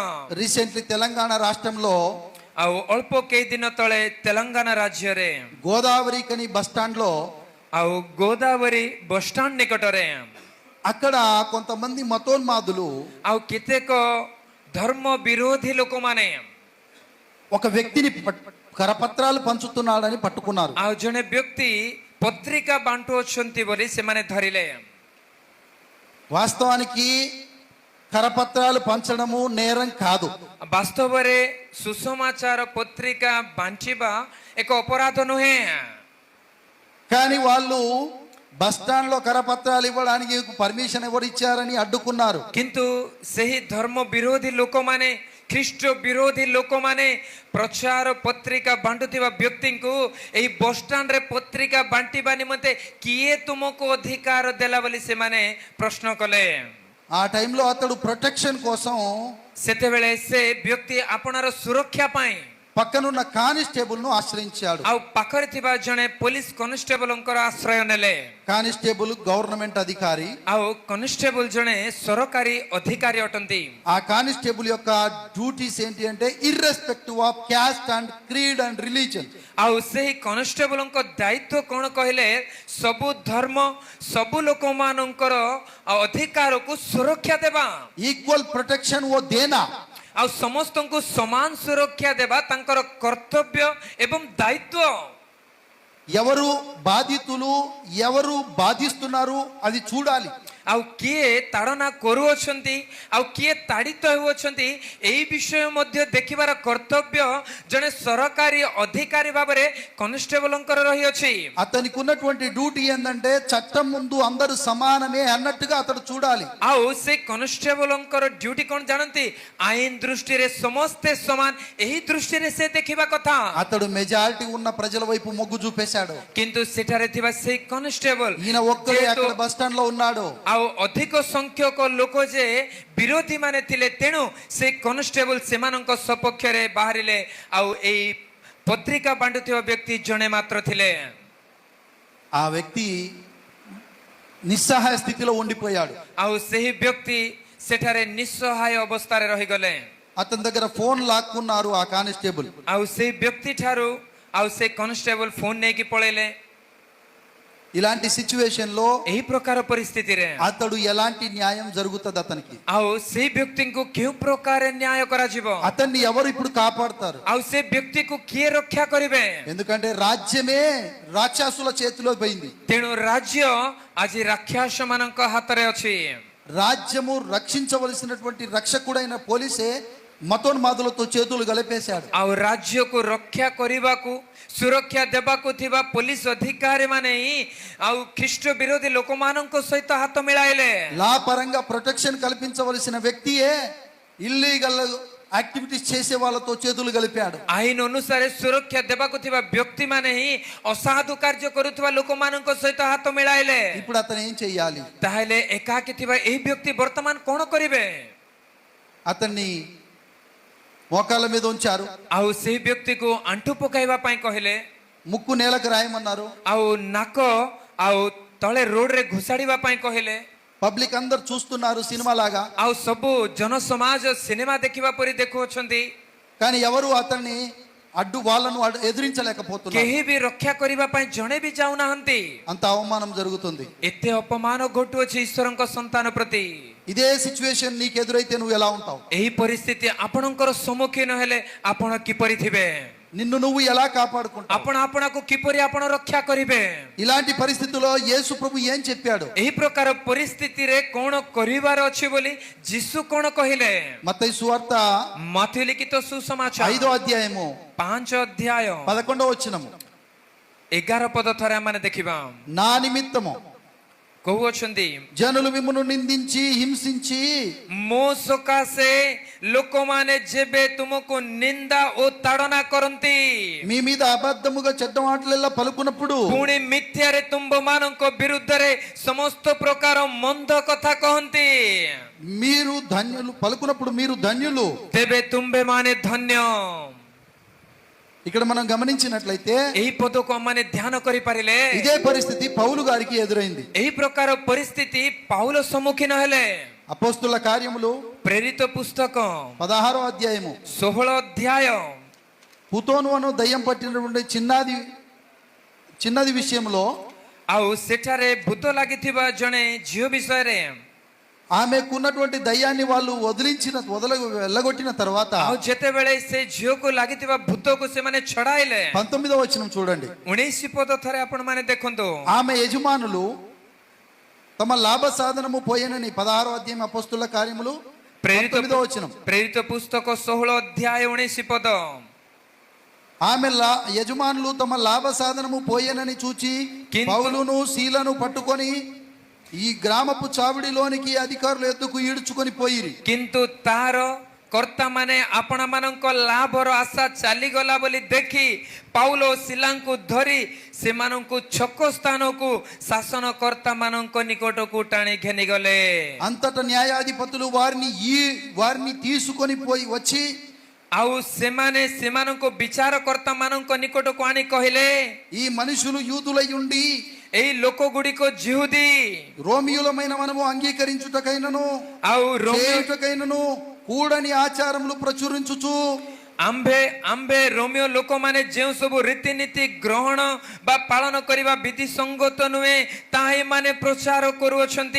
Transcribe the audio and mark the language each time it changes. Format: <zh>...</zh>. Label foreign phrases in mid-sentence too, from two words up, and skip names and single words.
<te>రీసెంట్లీ తెలంగాణ రాష్ట్రంలో</te> <or>ଆଉ ଅଳ୍ପ କେଇ ଦିନ ତଳେ ତେଲେଙ୍ଗାନା ରାଜ୍ୟରେ</or> <te>గోదావరి కని</te> <en>bus stand</en> <te>లో</te> <or>ଆଉ ଗୋଦାବରୀ ବସଷ୍ଟାଣ୍ଡ ନିକଟରେ</or> <te>అక్కడ కొంతమంది మతోన్మాదులు</te> <or>ଆଉ କେତେକ ଧର୍ମ ବିରୋଧୀ ଲୋକମାନେ</or> <te>ఒక వ్యక్తిని కరపత్రాలు పంచుతున్నాడని పట్టుకున్నారు.</te> <or>ଆଉ ଜଣେ ବ୍ୟକ୍ତି ପତ୍ରିକା ବାଣ୍ଟୁଅଛନ୍ତି ବୋଲି ସେମାନେ ଧରିଲେ।</or> <te>వాస్తవానికి కరపత్రాలు పంచడము నేరం కాదు.</te> <or>ବାସ୍ତବରେ ସୁସମାଚାର ପତ୍ରିକା ବାଣ୍ଟିବା ଏକ ଅପରାଧ ନୁହେଁ।</or> <te>కానీ వాళ్ళు</te> <en>bus stand</en> <te>లో కరపత్రాలు ఇవ్వడానికి పర్మిషన్ ఎవరు ఇచ్చారని అడ్డుకున్నారు.</te> <or>କିନ୍ତୁ ସେହି ଧର୍ମ ବିରୋଧୀ ଲୋକମାନେ, ଖ୍ରୀଷ୍ଟ ବିରୋଧୀ ଲୋକମାନେ ପ୍ରଚାର ପତ୍ରିକା ବାଣ୍ଟୁଥିବା ବ୍ୟକ୍ତିଙ୍କୁ ଏହି ବସଷ୍ଟାଣ୍ଡରେ ପତ୍ରିକା ବାଣ୍ଟିବା ନିମନ୍ତେ କିଏ ତୁମକୁ ଅଧିକାର ଦେଲା ବୋଲି ସେମାନେ ପ୍ରଶ୍ନ କଲେ।</or> <te>ఆ టైంలో అతడు ప్రొటెక్షన్ కోసం</te> <or>ସେତେବେଳେ ସେ ବ୍ୟକ୍ତି ଆପଣାର ସୁରକ୍ଷା ପାଇଁ</or> <te>పక్కనున్న కానిస్టేబుల్ ను ఆశ్రయించాడు.</te> <or>ଆଉ ପାଖରେ ଥିବା ଜଣେ ପୋଲିସ କନେଷ୍ଟେବଲଙ୍କର ଆଶ୍ରୟ ନେଲେ।</or> <en>constable government</en> <te>అధికారి.</te> <or>ଆଉ କନେଷ୍ଟେବଲ ଜଣେ ସରକାରୀ ଅଧିକାରୀ ଅଟନ୍ତି।</or> <te>ఆ కానిస్టేబుల్ యొక్క డ్యూటీస్ ఏంటి అంటే</te> <en>irrespective of caste and creed and religion.</en> <or>ଆଉ ସେହି କନେଷ୍ଟେବଲଙ୍କ ଦାୟିତ୍ୱ କ'ଣ କହିଲେ, ସବୁ ଧର୍ମ ସବୁ ଲୋକମାନଙ୍କର ଅଧିକାରକୁ ସୁରକ୍ଷା ଦେବା,</or> <en>equal protection</en> <te>ఓ దేనా.</te> <or>ଆଉ ସମସ୍ତଙ୍କୁ ସମାନ ସୁରକ୍ଷା ଦେବା ତାଙ୍କର କର୍ତ୍ତବ୍ୟ ଏବଂ ଦାୟିତ୍ୱ।</or> <te>ఎవరు బాధితులు, ఎవరు బాధిస్తున్నారు అది చూడాలి.</te> <or>ଆଉ କିଏ ତାଡ଼ନା କରୁଅଛନ୍ତି ଆଉ କିଏ ତାଡ଼ିତ ହେଉଅଛନ୍ତି ଏହି ବିଷୟ ମଧ୍ୟ ଦେଖିବାର କର୍ତ୍ତବ୍ୟ ଜଣେ ସରକାରୀ ଅଧିକାରୀ ଭାବରେ କନେଷ୍ଟେବଲଙ୍କର ରହିଅଛି।</or> <te>అతనికి ఉన్నటువంటి డ్యూటీ ఏంటంటే చట్టం ముందు అందరూ సమానమే అన్నట్టుగా అతడు చూడాలి.</te> <or>ଆଉ ସେ କନେଷ୍ଟେବଲଙ୍କର ଡ୍ୟୁଟି କ'ଣ ଜାଣନ୍ତି? ଆଇନ ଦୃଷ୍ଟିରେ ସମସ୍ତେ ସମାନ, ଏହି ଦୃଷ୍ଟିରେ ସେ ଦେଖିବା କଥା।</or> <te>అతడు మెజారిటీ ఉన్న ప్రజల వైపు మొగ్గు చూపేశాడు.</te> <or>କିନ୍ତୁ ସେଠାରେ ଥିବା ସେଇ କନେଷ୍ଟେବଲ</or> <te>ఈయన ఒక్కడే అక్కడ</te> <en>bus stand</en> <te>లో ఉన్నాడు.</te> <or>ଆଉ ଅଧିକ ସଂଖ୍ୟକ ଲୋକ ଯେ ବିରୋଧୀ ମାନେ ଥିଲେ, ତେଣୁ ସେ କନେଷ୍ଟେବଲ ସେମାନଙ୍କ ସପକ୍ଷରେ ବାହାରିଲେ। ଆଉ ଏଇ ପତ୍ରିକା ବାଣ୍ଟୁଥିବା ବ୍ୟକ୍ତି ଜଣେ ମାତ୍ର ଥିଲେ।</or> <te>ఆ వ్యక్తి నిస్సహాయ స్థితిలో ఉండిపోయాడు.</te> <or>ଆଉ ସେହି ବ୍ୟକ୍ତି ସେଠାରେ ନିస్ସହାୟ ଅବସ୍ଥାରେ ରହିଗଲେ।</or> <te>అతని దగ్గర ఫోన్ లాక్కున్నారు ఆ కానిస్టేబుల్.</te> <or>ଆଉ ସେଇ ବ୍ୟକ୍ତି ଠାରୁ ଆଉ ସେ କନେଷ୍ଟେବଲ ଫୋନ ନେଇକି ପଳେଇଲେ।</or> <te>ఇలాంటి సిచ్యువేషన్ లో</te> <or>ଏହି ପ୍ରକାର ପରିସ୍ଥିତିରେ</or> <te>అతడు ఎలాంటి న్యాయం జరుగుతుంది అతనికి?</te> <or>ଆଉ ସେଇ ବ୍ୟକ୍ତିଙ୍କୁ କେଉଁ ପ୍ରକାର ନ୍ୟାୟ କରାଯିବ?</or> <te>అతన్ని ఎవరు ఇప్పుడు కాపాడతారు?</te> <or>ଆଉ ସେ ବ୍ୟକ୍ତିକୁ କିଏ ରକ୍ଷା କରିବେ?</or> <te>ఎందుకంటే రాజ్యమే రాక్షసుల చేతిలో పోయింది.</te> <or>ତେଣୁ ରାଜ୍ୟ ଆଜି ରାକ୍ଷସ ମାନଙ୍କ ହାତରେ ଅଛି।</or> <te>రాజ్యము రక్షించవలసినటువంటి రక్షకుడైన పోలీసే మతోన్మాదులతో చేతులు గలిపేశాడు.</te> <or>ଆଉ ରାଜ୍ୟକୁ ରକ୍ଷା କରିବାକୁ ସୁରକ୍ଷା ଦେବାକୁ ଥିବା ପୋଲିସ ଅଧିକାରୀ ମାନେ ହିଁ ଆଉ ଖ୍ରୀଷ୍ଟ ବିରୋଧୀ ଲୋକମାନଙ୍କ ସହିତ ହାତ ମିଳାଇଲେ।</or> <te>లా పరంగా ప్రొటెక్షన్ కల్పించవలసిన వ్యక్తియే</te> <en>illegal activities</en> <te>చేసే వాళ్ళతో చేతులు గలిపాడు.</te> <or>ଆଇନ ଅନୁସାରେ ସୁରକ୍ଷା ଦେବାକୁ ଥିବା ବ୍ୟକ୍ତି ମାନେ ହିଁ ଅସାଧୁ କାର୍ଯ୍ୟ କରୁଥିବା ଲୋକମାନଙ୍କ ସହିତ ହାତ ମିଳାଇଲେ।</or> <te>ఇప్పుడు అతను ఏం చెయ్యాలి?</te> <or>ତାହେଲେ ଏକାକୀ ଥିବା ଏହି ବ୍ୟକ୍ତି ବର୍ତ୍ତମାନ କଣ କରିବେ?</or> <te>అతన్ని మోకాళ్ళ మీద ఉంచారు.</te> <or>ଆଉ ସେହି ବ୍ୟକ୍ତିକୁ ଆଣ୍ଠୁ ପକାଇବା ପାଇଁ କହିଲେ,</or> <te>ముక్కు నేలకు రాయమన్నారు.</te> <or>ଆଉ ନାକ ଆଉ ତଳେ ରୋଡରେ ଘୋଷାଡ଼ିବା ପାଇଁ କହିଲେ।</or> <te>పబ్లిక్ అందరు చూస్తున్నారు సినిమా లాగా.</te> <or>ଆଉ ସବୁ ଜନସମାଜ ସିନେମା ଦେଖିବା ପରି ଦେଖୁଅଛନ୍ତି,</or> <te>కానీ ఎవరు అతన్ని వాళ్ళను ఎదిరించలేకపోతున్నారు.</te> <or>କେହି ବି ରକ୍ଷା କରିବା ପାଇଁ ଜଣେ ବି ଯାଉନାହାନ୍ତି।</or> <te>అంత అవమానం జరుగుతుంది.</te> <or>ଏତେ ଅପମାନ ଘଟୁଅଛି ଈଶ୍ୱରଙ୍କ ସନ୍ତାନ ପ୍ରତି।</or> <te>ఇదే సిచ్యువేషన్ నీకు ఎదురైతే నువ్వు ఎలా ఉంటావు?</te> <or>ଏହି ପରିସ୍ଥିତି ଆପଣଙ୍କର ସମ୍ମୁଖୀନ ହେଲେ ଆପଣ କିପରି ଥିବେ?</or> <te>నిన్ను నువ్వు ఎలా కాపాడుకుంటావు?</te> <or>ଆପଣ ଆପଣଙ୍କୁ କିପରି ଆପଣ ରକ୍ଷା କରିବେ?</or> <te>ఇలాంటి పరిస్థితుల్లో యేసు ప్రభు ఏం చెప్పాడు?</te> <or>ଏହି ପ୍ରକାର ପରିସ୍ଥିତିରେ କଣ କରିବାର ଅଛି ବୋଲି ଯୀଶୁ କଣ କହିଲେ?</or> <te>మత్తయి సువార్త</te> <or>ମାଥ୍ୟୁ ଲିଖିତ ସୁସମାଚାର</or> <te>5వ అధ్యాయము</te> <or>5 ଅଧ୍ୟାୟ</or> <te>11వ వచనము.</te> <or>11 ପଦ ଥରେ ଆମେ ଦେଖିବା।</or> <te>నా నిమిత్తము</te> <or>କହୁଅଛନ୍ତି,</or> <te>జనులు మిమ్మును నిందించి హింసించి</te> <or>ମୋ ସକାଶେ ଲୋକମାନେ ଯେବେ ତୁମକୁ ନିନ୍ଦା ଓ ତାଡ଼ନା କରନ୍ତି,</or> <te>మీ మీద అబద్ధముగా చెడ్డ మాటలెల్లా పలుకున్నప్పుడు</te> <or>ପୁଣି ମିଥ୍ୟାରେ ତୁମ୍ଭମାନଙ୍କ ବିରୁଦ୍ଧରେ ସମସ୍ତ ପ୍ରକାର ମନ୍ଦ କଥା କହନ୍ତି,</or> <te>మీరు ధన్యులు పలుకున్నప్పుడు మీరు ధన్యులు.</te> <or>ତେବେ ତୁମ୍ଭେମାନେ ଧନ୍ୟ।</or> <te>ఇక్కడ మనం గమనించినట్లయితే</te> <or>ଏହି ପଦକୁ ଆମମାନେ ଧ୍ୟାନ କରିପାରିଲେ</or> <te>ఇదే పరిస్థితి పౌలు గారికి ఎదురైంది.</te> <or>ଏହି ପ୍ରକାର ପରିସ୍ଥିତି ପାଉଲ ସମ୍ମୁଖୀନ ହେଲେ।</or> <te>అపోస్తుల కార్యములు</te> <or>ପ୍ରେରିତ ପୁସ୍ତକ</or> <te>16వ అధ్యాయము</te> <or>16 ଅଧ୍ୟାୟ</or> <te>పుతోను అను దయ్యం పట్టినటువంటి చిన్నది విషయంలో</te> <or>ଆଉ ସେଠାରେ ଭୂତ ଲାଗିଥିବା ଜଣେ ଝିଅ ବିଷୟରେ,</or> <te>ఆమెకున్నటువంటి దయ్యాన్ని వాళ్ళు వెళ్ళగొట్టిన తర్వాత</te> <or>ଆଉ ଯେତେବେଳେ ସେ ଝିଅକୁ ଲାଗିଥିବା ଭୂତକୁ ସେମାନେ ଛଡାଇଲେ,</or> <te>19వ వచనం చూడండి.</te> <or>19 ପଦ ଥରେ ଆପଣ ମାନେ ଦେଖନ୍ତୁ।</or> <te>ఆమె యజమానులు తమ లాభ సాధనము పోయేనని 16వ అధ్యాయం అపోస్తుల కార్యములు 19వ వచనం.</te> <or>ପ୍ରେରିତ ପୁସ୍ତକ 16 ଅଧ୍ୟାୟ 19 ପଦ।</or> <te>ఆమె యజమానులు తమ లాభ సాధనము పోయేనని చూచి పౌలును శీలను పట్టుకొని ఈ గ్రామపు చావిడిలోనికి అధికారులు ఎద్దుకు ఈడ్చుకొని పోయిరి.</te> <or>କିନ୍ତୁ ତାର କର୍ତ୍ତା ମାନେ ଆପଣ ମାନଙ୍କ ଲାଭର ଆଶା ଚାଲିଗଲା ବୋଲି ଦେଖି ପାଉଲ ଶିଲାଙ୍କୁ ଧରି ସେମାନଙ୍କୁ ଛକ ସ୍ଥାନକୁ ଶାସନକର୍ତ୍ତା ମାନଙ୍କ ନିକଟକୁ ଟାଣି ଘେନିଗଲେ।</or> <te>అంతటా న్యాయాధిపతులు వారిని తీసుకొని పోయి వచ్చి</te> <or>ଆଉ ସେମାନେ ସେମାନଙ୍କୁ ବିଚାରକର୍ତ୍ତା ମାନଙ୍କ ନିକଟକୁ ଆଣି କହିଲେ,</or> <te>ఈ మనుషులు యూదులై ఉండి</te> <or>ଏଇ ଲୋକ ଗୁଡ଼ିକ ଜିହୁଦୀ,</or> <te>రోమియులమైన మనము అంగీకరించుటకైనను</te> <or>ଆଉ</or> <te>చేయుటకైనను కూడని ఆచారములు ప్రచురించుచు</te> <or>ଆମ୍ଭେ ରୋମିଓ ଲୋକମାନେ ଯେଉଁ ସବୁ ରୀତିନୀତି ଗ୍ରହଣ ବା ପାଳନ କରିବା ବିଧି ସଙ୍ଗତ ନୁହେଁ ତାହା ଏମାନେ ପ୍ରଚାର କରୁଅଛନ୍ତି।</or>